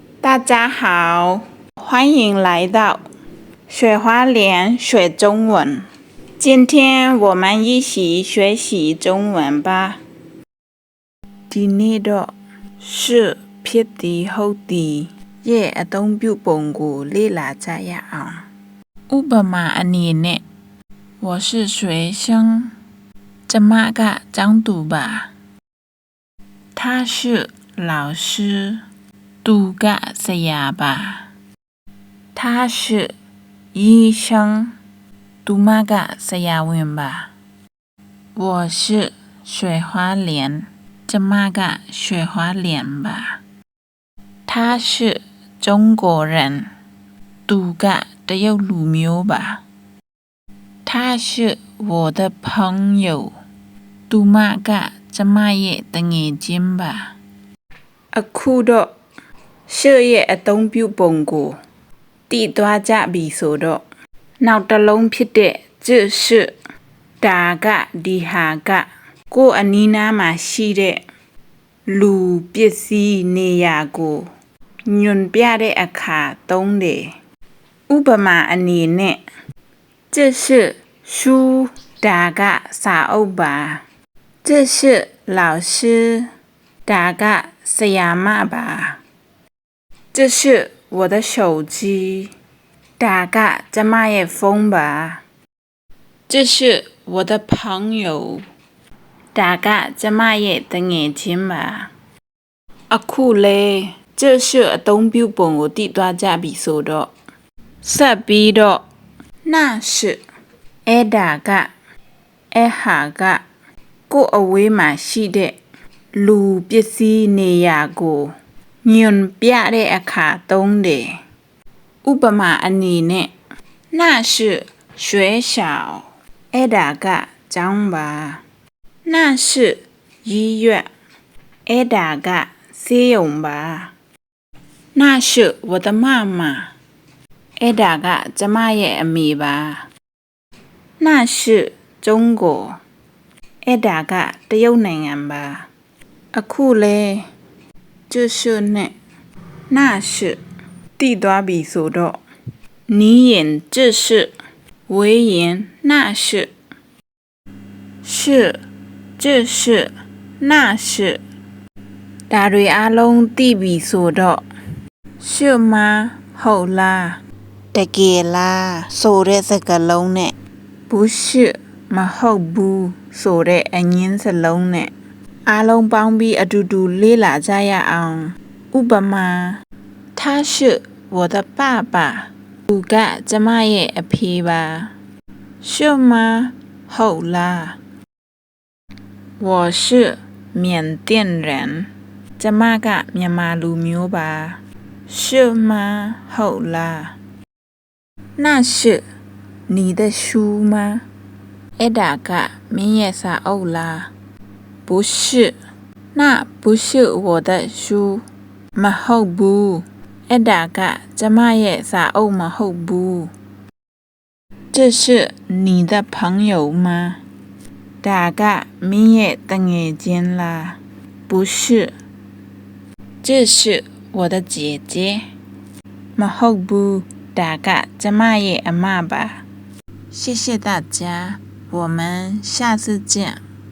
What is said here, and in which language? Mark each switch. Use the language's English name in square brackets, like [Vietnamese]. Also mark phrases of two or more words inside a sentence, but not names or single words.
[Chinese] 大家好，欢迎来到雪花莲学中文。今天我们一起学习中文吧。 [Burmese] ဒီနေ့တော့是ဖြစ်သည်ဟုတ်သည်ရဲ့အသုံးပြုပုံကိုလေ့လာကြရ အောင်။ဥပမာအနေနဲ့ [Chinese] 我是学生， [Burmese] ကျမကကျောင်းသူပါ။ [Chinese] 他是老师， [Burmese] သူကဆရာပါ။ [Chinese] 他是醫生， [Burmese] သူမကဆရာဝန်ပါ။ [Chinese] 我是雪花莲， [Burmese] ကျမက雪花莲吧。 [Chinese] 他是中国人， [Burmese] သူကတရုတ်လူမျိုးပါ။ [Chinese] 他是我的朋友， [Burmese] သူမကကျမ ရဲ့တငယ်ချင်းပါ။အခုတော့ရှေ့ရဲ့အသုံးပြုပုံကိုတည်သွားကြ ပြီဆိုတော့နောက်တစ်လုံးဖြစ်တဲ့ [Chinese] 这是 [Burmese] ဒါကဒီဟာကကိုယ်အနီးနားမှာရှိတဲ့လူပစ္စည်းနေရာကိုညွန်ပြတဲ့အခါသုံးတယ်ဥပမာအနေနဲ့ [Chinese] 这是书 [Burmese] ဒါကစာအုပ်ပါ [Chinese] 这是老师 [Burmese] ဒါကဆရာမပါ [Chinese] 这是我的手机 [Burmese] ဒါကကျမရဲ့ဖုန်းပါ [Chinese] 这是我的朋 [Burmese] 友ဒါကကျမရဲ့တငယ်ချင်းပါအခုလေ [Chinese] 这是 [Burmese] အသုံးပြုပုံကိုတည်သွားကြပြီဆိုတော့ဆက်ပြီးတော့ [Chinese] 那是 [Burmese] အဲ့ဒါကအဲ့ဟာကကိုယ်အဝေးမှာရှိတဲ့လူပစ္စည်းနေရာကိုညွန်ပြတဲ့အခါသုံးတယ်ဥပ မာအနေနဲ့ [Chinese] 那是学校 [Burmese] အဲ့ဒါကကျောင်းပါ [Chinese] 那是医院 [Burmese] အဲ့ဒါကဆေးရုံပါ [Chinese] 那是我的妈妈 [Burmese] အဲ့ဒါကကျမရဲ့အမေပါ [Chinese] 那是中国 [Burmese] အဲ့ဒါကတရုတ်နိုင်ငံပါအခုလေ [Chinese] 就是 [Burmese] နဲ့ [Chinese] 那是 [Burmese] တည် သွားပြီဆိုတော့နီးရင် [Chinese] 这是 [Burmese] ဝေးရင် [Chinese] 那是是这是那是 [Burmese] ဒါတွေအားလုံးသိပြီဆိုတော့ [Chinese] 是吗 [Burmese] ဟုတ်လားတကယ်လားဆိုတဲ့စကားလုံးနဲ့ [Chinese] 不是 [Burmese] မ ဟုတ်ဘူးဆိုတဲ့အငင်းစလုံးနဲ့အားလုံးပေါင်းပြီးအတူတူလေ့လာကြရအောင်ဥပမာ [Chinese] 他是我的爸爸 [Burmese] သူက ကျမရဲ့အဖေပါ [Chinese] 是吗 [Burmese] ဟုတ်လား [Chinese] 我是缅甸人 [Burmese] ကျမကမြန်မာလူမျိုးပါ [Chinese] 是吗 [Burmese] ဟုတ်လား [Chinese] 那是你的书吗 [Burmese] အဲ့ဒါကမင်းရဲ့စာအုပ်လား [Chinese] 不是那不是我的书 [Burmese] မဟုတ်ဘူးအဲ့ဒါ ကကျမရဲ့စာအုပ်မဟုတ်ဘူး [Chinese] 这是你的朋友吗 [Burmese] ဒါကမင်းရဲ့တငယ်ချင်းလား [Chinese] 不是这是我的姐姐 [Burmese] မဟုတ်ဘူးဒါကကျမရဲ့အမပါ [Chinese] 谢谢大家我们下次见